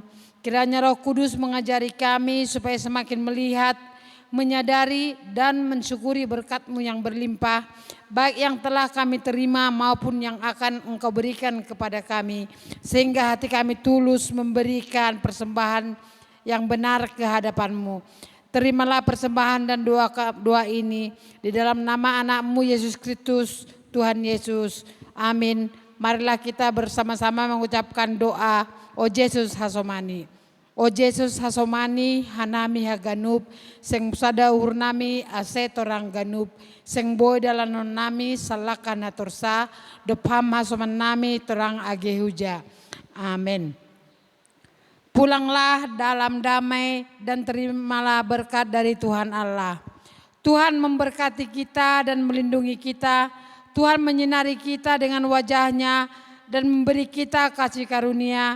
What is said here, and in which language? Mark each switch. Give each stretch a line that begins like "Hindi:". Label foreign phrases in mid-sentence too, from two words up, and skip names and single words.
Indonesian: Kiranya Roh Kudus mengajari kami supaya semakin melihat, menyadari dan mensyukuri berkat-Mu yang berlimpah, baik yang telah kami terima maupun yang akan Engkau berikan kepada kami, sehingga hati kami tulus memberikan persembahan yang benar ke hadapan-Mu. Terimalah persembahan dan doa ini di dalam nama anak-Mu Yesus Kristus, Tuhan Yesus. Amin. Marilah kita bersama-sama mengucapkan doa.
Batak Simalungun: O Yesus hasomani, o Yesus hasomani hanami haganub, seng sada uhurnami ase torang ganup, seng boy dalanon nami salaka natursa, dopham hasoman nami torang agehuja. Amin.
Indonesian: Pulanglah dalam damai dan terimalah berkat dari Tuhan Allah. Tuhan memberkati kita dan melindungi kita. Tuhan menyinari kita dengan wajah-Nya dan memberi kita kasih karunia.